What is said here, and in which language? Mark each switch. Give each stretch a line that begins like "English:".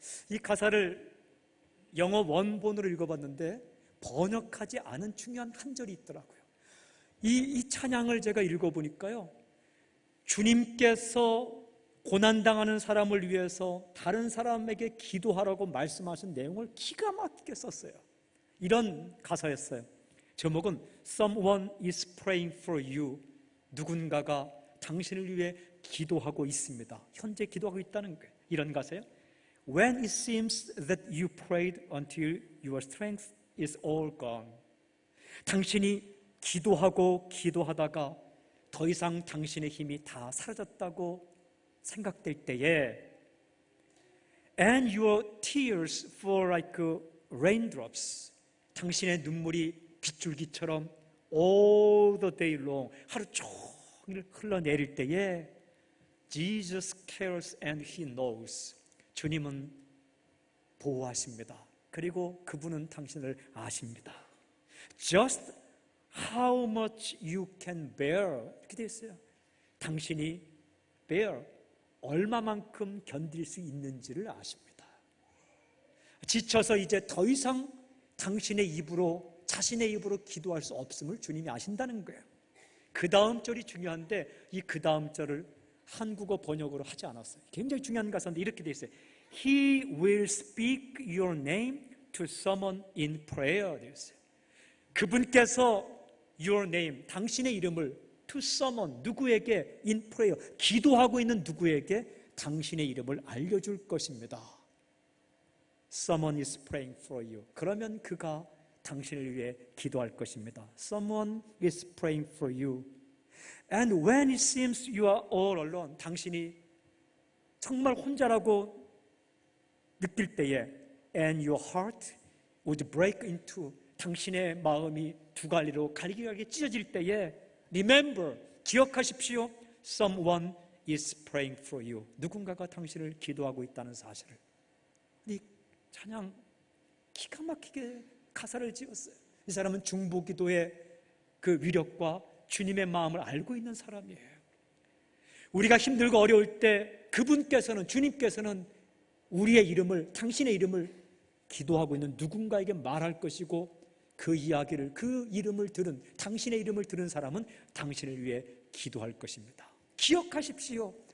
Korean: 이 가사를 영어 원본으로 읽어봤는데 번역하지 않은 중요한 한 절이 있더라고요. 이 찬양을 제가 읽어보니까요, 주님께서 고난당하는 사람을 위해서 다른 사람에게 기도하라고 말씀하신 내용을 기가 막히게 썼어요. 이런 가사였어요. 제목은
English: Someone is praying for you.
Korean: 누군가가 당신을 위해 기도하고 있습니다. 현재 기도하고 있다는 거예요. 이런 가사예요.
English: When it seems that you prayed until your strength is all gone.
Korean: 당신이 기도하고 기도하다가 더 이상 당신의 힘이 다 사라졌다고 생각될 때에
English: And your tears fall like raindrops.
Korean: 당신의 눈물이 빗줄기처럼
English: all the day long,
Korean: 하루 종일 흘러내릴 때에
English: Jesus cares and He knows.
Korean: 주님은 보호하십니다. 그리고 그분은 당신을 아십니다.
English: Just how much you can bear.
Korean: 이렇게 되어 있어요. 당신이 bear, 얼마만큼 견딜 수 있는지를 아십니다. 지쳐서 이제 더 이상 당신의 입으로, 자신의 입으로 기도할 수 없음을 주님이 아신다는 거예요. 그 다음 절이 중요한데 이 그 다음 절을 한국어 번역으로 하지 않았어요. 굉장히 중요한 가사인데 이렇게 되어 있어요.
English: He will speak your name to someone in prayer.
Korean: 되어 있어요. 그분께서
English: your name,
Korean: 당신의 이름을
English: to someone,
Korean: 누구에게
English: in prayer,
Korean: 기도하고 있는 누구에게 당신의 이름을 알려줄 것입니다.
English: Someone is praying for you.
Korean: 그러면 그가 당신을 위해 기도할 것입니다.
English: Someone is praying for you. And when it seems you are all alone,
Korean: 당신이 정말 혼자라고 느낄 때에
English: and your heart would break into,
Korean: 당신의 마음이 두 갈래로 갈기갈기 찢어질 때에
English: remember,
Korean: 기억하십시오.
English: Someone is praying for you.
Korean: 누군가가 당신을 기도하고 있다는 사실을. 이 찬양 기가 막히게 가사를 지었어요. 이 사람은 중보기도의 그 위력과 주님의 마음을 알고 있는 사람이에요. 우리가 힘들고 어려울 때 그분께서는, 주님께서는 우리의 이름을, 당신의 이름을 기도하고 있는 누군가에게 말할 것이고, 그 이야기를, 그 이름을 들은, 당신의 이름을 들은 사람은 당신을 위해 기도할 것입니다. 기억하십시오.